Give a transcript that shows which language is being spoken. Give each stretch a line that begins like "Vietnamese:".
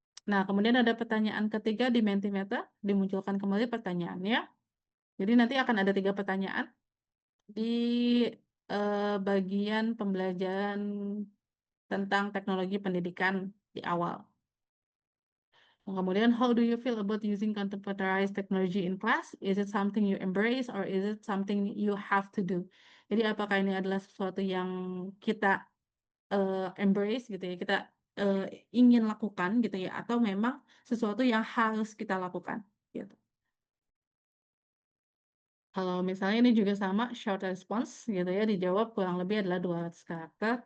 Indonesian: Nah, kemudian ada pertanyaan ketiga di Mentimeter, dimunculkan kembali pertanyaannya. Jadi nanti akan ada 3 pertanyaan di bagian pembelajaran tentang teknologi pendidikan di awal.
English: Kemudian, how do you feel about using contemporary technology in class? Is it something you embrace or is it something you have to do?
Indonesian: Jadi apakah ini adalah sesuatu yang kita embrace gitu ya, kita ingin lakukan gitu ya, atau memang sesuatu yang harus kita lakukan gitu. Kalau misalnya ini juga sama short response gitu ya, dijawab kurang lebih adalah 200 karakter.